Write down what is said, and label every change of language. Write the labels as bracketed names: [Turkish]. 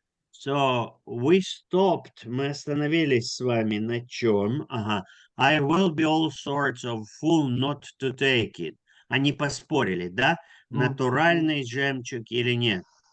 [English] So, we stopped, [Russian] мы остановились с вами на чем? Ага. [English] I will be all sorts of fool not to take it. [Russian] Они поспорили, да? Натуральный жемчуг или нет?